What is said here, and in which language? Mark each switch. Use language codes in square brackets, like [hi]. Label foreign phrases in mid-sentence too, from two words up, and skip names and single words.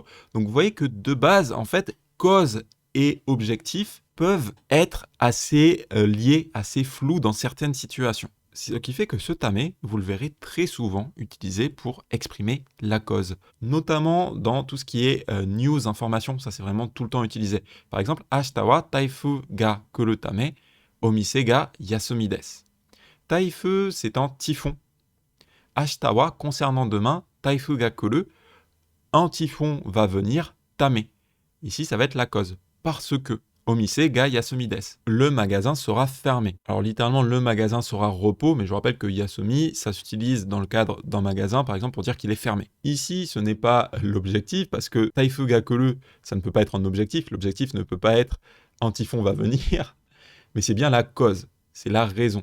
[fr] Donc vous voyez que de base, en fait, cause et objectif peuvent être assez liés, assez flous dans certaines situations. Ce qui fait que ce tame, vous le verrez très souvent utilisé pour exprimer la cause. Notamment dans tout ce qui est news, information, ça c'est vraiment tout le temps utilisé. Par exemple, [ja] 明日は台風が来るため、お店が休みです. [fr] Taifu, c'est un typhon. [ja] 明日は, [fr] concernant demain, [ja] 台風が来る, [fr] un typhon va venir, tame. Ici, ça va être la cause. Parce que, [ja] お店が休みです, [fr] le magasin sera fermé. Alors littéralement, le magasin sera repos, mais je vous rappelle que yasumi, ça s'utilise dans le cadre d'un magasin, par exemple, pour dire qu'il est fermé. Ici, ce n'est pas l'objectif, parce que [ja] 台風が来る, [fr] ça ne peut pas être un objectif. L'objectif ne peut pas être un typhon va venir, mais c'est bien la cause, c'est la raison.